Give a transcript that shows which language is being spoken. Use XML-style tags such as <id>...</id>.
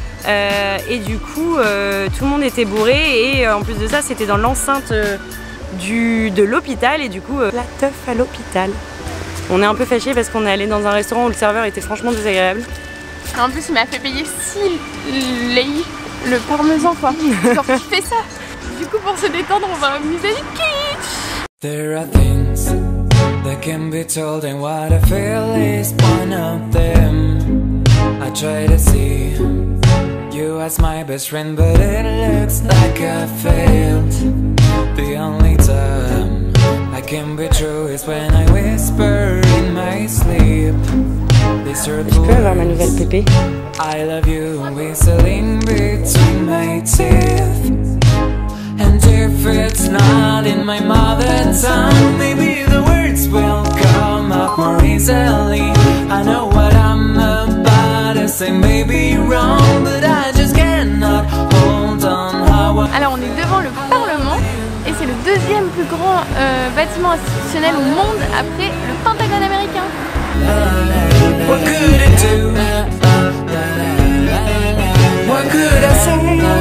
<fr>Et du coup, tout le monde était bourré et en plus de ça, c'était dans l'enceinte de l'hôpital et du coup, la teuf à l'hôpital. On est un peu fâchés parce qu'on est allé dans un restaurant où le serveur était franchement désagréable. En plus, il m'a fait payer 6 lei le parmesan, quoi. Genre, tu fais ça. Du coup, pour se détendre, on va amuser du kitsch.</fr> <en>There are things that can be told, and what I feel is one of them. I try to see you as my best friend, but it looks like I failed. The only time I can be true is when I whisper in my sleep.</en> <fr>Je peux avoir ma nouvelle pépé?</fr> <en>I love you whistling between my teeth. And if it's not in my mother tongue, maybe the words will come up more easily. I know what I'm about to say may be wrong, but I just cannot hold on how I...</en> <fr>Alors on est devant le Parlement et c'est le deuxième plus grand bâtiment institutionnel au monde après le Pentagone américain.</fr> <en>What could it do? What could I say?</en>